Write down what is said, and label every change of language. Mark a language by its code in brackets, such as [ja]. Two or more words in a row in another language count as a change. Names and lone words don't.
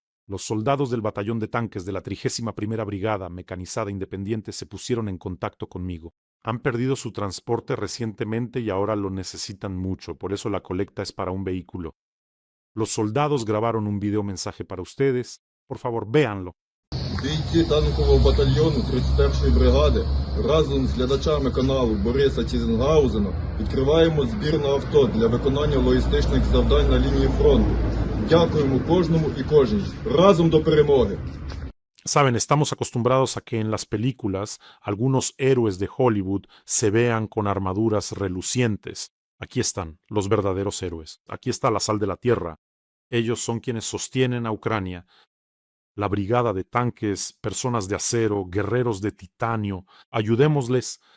[es] Los soldados del batallón de tanques de la 31ª Brigada Mecanizada Independiente se pusieron en contacto conmigo. Han perdido su transporte recientemente y ahora lo necesitan mucho, por eso la colecta es para un vehículo. Los soldados grabaron un video mensaje para ustedes. Por favor, véanlo. [uk] Бійці танкового батальйону 31-ї бригади разом з глядачами каналу Бориса Тізенгаузена відкриваємо збір на авто для виконання логістичних завдань на лінії фронту. Дякуємо кожному і кожній. Разом до перемоги! [es] Saben, estamos acostumbrados a que en las películas algunos héroes de Hollywood se vean con armaduras relucientes. Aquí están, los verdaderos héroes. Aquí está la sal de la tierra. Ellos son quienes sostienen a Ucrania. La brigada de tanques, personas de acero, guerreros de titanio.